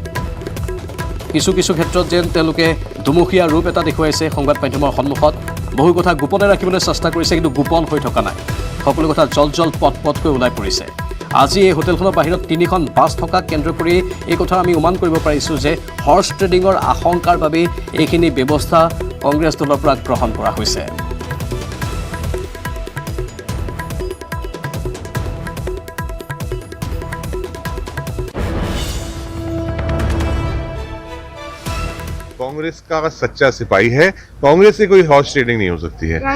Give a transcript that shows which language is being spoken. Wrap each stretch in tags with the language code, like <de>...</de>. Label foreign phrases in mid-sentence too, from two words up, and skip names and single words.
<as>কিছু কিছু ক্ষেত্ৰত যেন তেওঁলোকে দুমুখীয়া ৰূপ এটা দেখুৱাইছে সংবাদ মাধ্যমৰ সন্মুখত বহু কথা গোপনে ৰাখিবলৈ চেষ্টা কৰিছে, কিন্তু গোপন হৈ থকা নাই। সকলো কথা জল পটকৈ ওলাই পৰিছে। আজি এই হোটেলখনৰ বাহিৰত 3খন বাছ থকা কেন্দ্ৰ কৰি এই কথা আমি অনুমান কৰিব পাৰিছোঁ যে</as> <en>horse trading</en> <as>আশংকাৰ বাবে এইখিনি ব্যৱস্থা কংগ্ৰেছ দলৰ পৰা গ্ৰহণ কৰা হৈছে।</as> <hi>कांग्रेस का सच्चा सिपाही है, कांग्रेस से कोई</hi> <en>horse trading</en> <hi>नहीं हो सकती है।</hi>